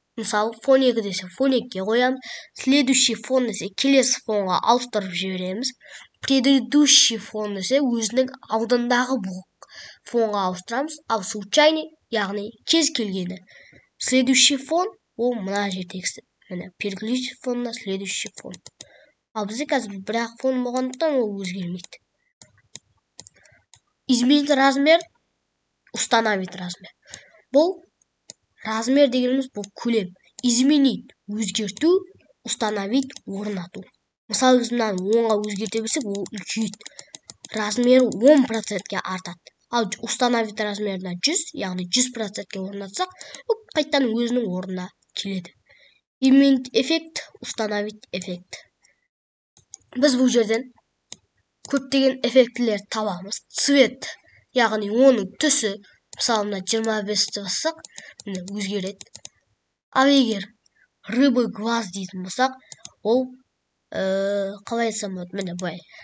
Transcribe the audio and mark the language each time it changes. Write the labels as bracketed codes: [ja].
[kk] Мысалы, фон 2 десе, фон 2-ге қоямыз. [ru] Следующий фон [kk] десе, келесі фонға ауыстырып жібереміз. [ru] Предыдущий фон [kk] десе, өзінің алдындағы бұл фонға ауыстырамыз. Ал [ru] случайный, [kk] яғни кез келгені. [ru] Следующий фон, [kk] ол мына жердегісі. Міне, [ru] переключить фон на следующий фон. [kk] Ал бізде қазір бірақ фон болғандықтан ол өзгермейді. [ru] Изменить размер, установить размер. [kk] Бұл размер дегеніміз бұл көлем. [ru] Изменить [kk] өзгерту, [ru] установить [kk] орнату. Мысалы, біз мынаны 10-ға өзгерте білсек, ол үлкейеді. Размері 10%-ге артады. Ал [ru] установить [kk] размеріне 100, яғни 100%-ге орнатсақ, ол қайтадан өзінің орнына келеді. [ru] Изменить эффект, установить эффект. [kk] Біз бұл жерден көптеген эффектілер табамыз. [ru] Цвет, [kk] яғни оның түсі, мысалы, 25-ті бассақ, өзгереді. Ал егер [ru] рыбы глаз [kk] дейтін болсақ, ол қалай айтсам болады, міне былай.